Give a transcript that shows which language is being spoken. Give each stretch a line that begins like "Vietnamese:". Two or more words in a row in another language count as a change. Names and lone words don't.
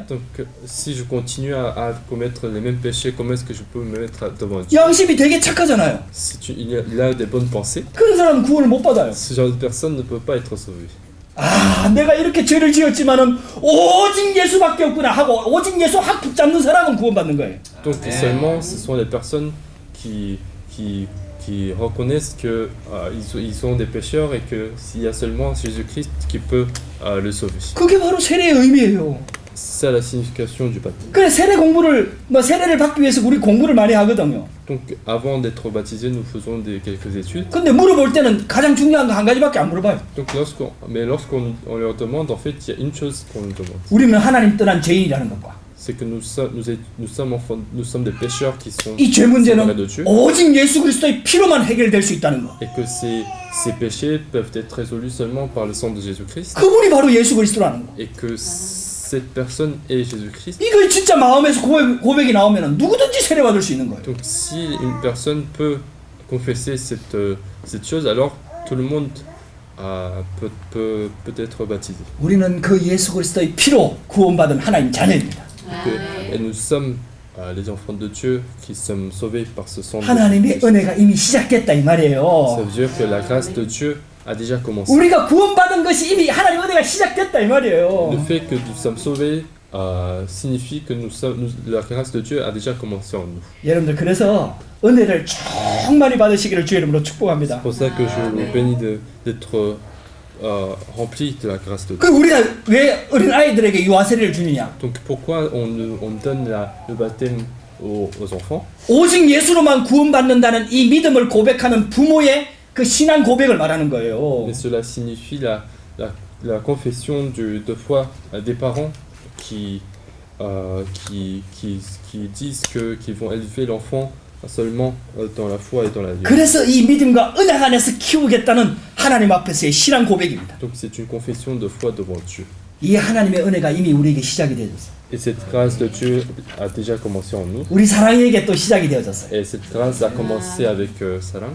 French: Donc si je continue à commettre les mêmes péchés, comment est-ce que je peux me mettre devant Dieu?
Korean: 양심이 되게 착하잖아요.
French: Si il a des bonnes pensées,
Korean: 그런 사람은 구원을 못 받아요.
French: ce genre de personne ne peut pas être sauvé.
Korean: 아, 내가 이렇게 죄를 지었지만은 오직 예수밖에 없구나 하고 오직 예수 확 붙잡는 사람은 구원받는 거예요.
French: Donc seulement ce sont les personnes qui reconnaissent que ils sont des pécheurs et que s'il y a seulement Jésus-Christ qui peut le sauver.
Korean: 그게 바로 세례의 의미예요.
French: C'est ça la signification du baptême.
Korean: 그래 세례 공부를 세례를 받기 위해서 우리 공부를 많이 하거든요.
French: Donc avant d'être baptisé, nous faisons quelques études.
Korean: 근데 물어볼 때는 가장 중요한 거 한 가지밖에 안 물어봐요.
French: Donc lorsqu'on leur demande, en fait, il y a une chose qu'on nous demande.
Korean: 우리는 하나님 떠난 죄인이라는 것과
French: C'est que nous sommes des pécheurs qui sont
Korean: 이 죄
French: séparés de
Korean: 문제는
French: Dieu.
Korean: 오직 예수 그리스도의 피로만 해결될 수 있다는 거.
French: Et que ces péchés peuvent être résolus seulement par le sang de Jésus-Christ.
Korean: 그분이 바로 예수 그리스도라는 거.
French: Et que cette personne est Jésus-Christ.
Korean: 이거 진짜 마음에서 고백이 나오면은 누구든지 세례 받을 수 있는 거예요.
French: Donc si une personne peut confesser cette chose, alors tout le monde peut être baptisé.
Korean: 우리는 그 예수 그리스도의 피로 구원받은 하나님 자녀입니다.
French: Et nous sommes les enfants de Dieu qui sommes sauvés par ce sang de
Korean: 하나님의
French: Jésus.
Korean: 은혜가 이미 시작됐다 이
French: Ça
Korean: 말이에요.
French: veut dire que la grâce de Dieu a déjà commencé.
Korean: 우리가 구원받은 것이 이미 하나님의 은혜가 시작됐다 이 말이에요.
French: Le fait que nous sommes sauvés signifie que la grâce de Dieu a déjà commencé en nous.
Korean: 여러분들 그래서 은혜를 충만히 받으시기를 주의 이름으로 축복합니다.
French: C'est pour ça que je vous bénis d'être remplis de la grâce de Dieu.
Korean: 그 우리가 왜 어린 아이들에게 유아 세례를 주느냐?
French: Donc pourquoi on donne le baptême aux enfants?
Korean: 오직 예수로만 구원받는다는 이 믿음을 고백하는 부모의 그 신앙 고백을 말하는 거예요.
French: Mais cela signifie la confession de foi des parents qui disent qu'ils vont élever l'enfant seulement dans la foi et dans la vie.
Korean: 그래서 이 믿음과 은혜 안에서 키우겠다는 하나님 앞에서의 신앙 고백입니다.
French: Donc c'est une confession de foi devant Dieu.
Korean: 이 하나님의 은혜가 이미 우리에게 시작이 되어졌어요.
French: Et cette grâce de Dieu a déjà commencé en nous.
Korean: 우리 사랑에게 또 시작이 되어졌어요.
French: Et cette grâce a commencé avec Sarang.